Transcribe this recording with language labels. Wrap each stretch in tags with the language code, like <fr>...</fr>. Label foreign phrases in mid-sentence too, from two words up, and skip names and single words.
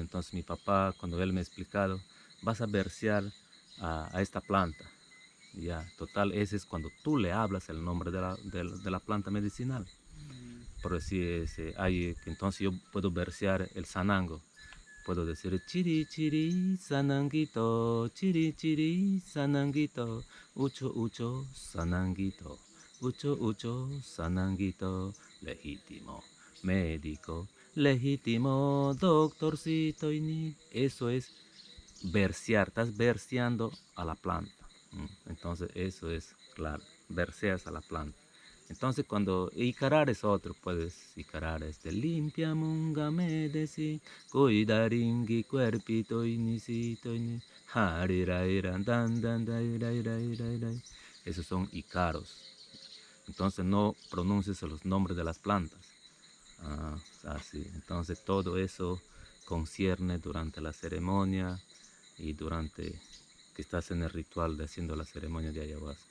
<es>Entonces mi papá, cuando él me ha explicado, vas a berciar a esta planta. Ya, total, ese es cuando tú le hablas el nombre de la planta medicinal. Por decir, entonces yo puedo berciar el sanango. Puedo decir chiri chiri sananguito, chiri chiri sananguito, ucho ucho sananguito, ucho ucho sananguito, legítimo médico, legítimo doctorcito y eso es versear, estás verseando a la planta. Entonces eso es claro, verseas a la planta. Entonces cuando icarar es otro, puedes icarar limpia munga medeci, cuidaringi cuerpito inisito ini, hariraira dan dan dai. Esos son icaros. Entonces no pronuncies los nombres de las plantas. Así. Entonces todo eso concierne durante la ceremonia y durante que estás en el ritual de haciendo la ceremonia de ayahuasca.</es>